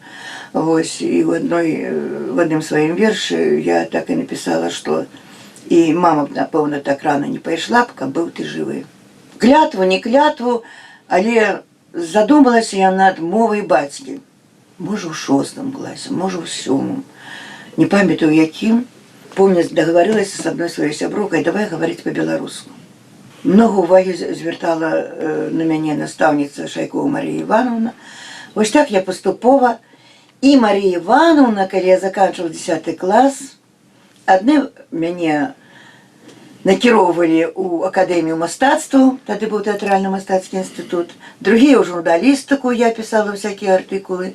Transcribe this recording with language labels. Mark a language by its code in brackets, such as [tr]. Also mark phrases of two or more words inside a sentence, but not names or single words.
[be] Вось, і в адным сваім вершы я так і напісала, што і мама, напэўна, так рана не пайшла б, каб быў ты жывы. Клятву, не клятву, але задумалася я над мовай бацькі. Можа, ў 6 класе, можа, ў 7. Не памятаю, якім. [ru] Помню, договорилась с одной своей сябрукой, давай говорить по-белорусски. Много [uk] уваги звертала [ru] на меня наставница Шайкова Мария Ивановна. Вот так я поступова. И Мария Ивановна, когда я заканчивала 10 класс, одни меня накіроўвалі у Академию мастацтва, тогда был театрально-мастацкий институт, другие у журналистику, я писала всякие артикулы.